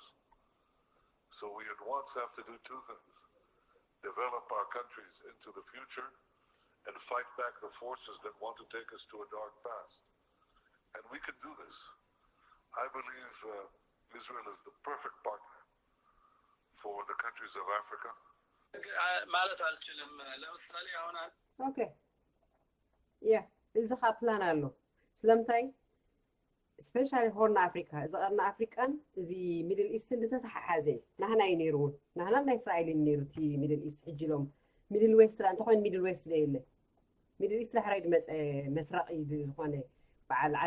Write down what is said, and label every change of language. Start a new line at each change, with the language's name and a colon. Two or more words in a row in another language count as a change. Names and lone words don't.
English: So we at once have to do two things: develop our countries into the future and fight back the forces that want to take us to a dark past. And we can do this. I believe Israel is the perfect partner for the countries of Africa. Okay. Yeah,
Tigrinya: እዚ ካ ፕላን ኣሎ ስለምንታይ ስፔሻሊ ሆርን ኣፍሪካ እዚ ቀርና ኣፍሪቃን እዚ ሚድል ኢስትን ዝተተሓሓዘ ናህና እዩ ነይሩ እውን ናህና ናይ እስራኤል እዩ ነይሩ እቲ ሚድል ኢስት ሕጂ ሎም ሚድል ዌስት እንተኮይኑ ሚድል ዌስት ዘየለ ሚድል ኢስት ዳሕራይ መስራቂ ዝኾነ በዓል ዓዲ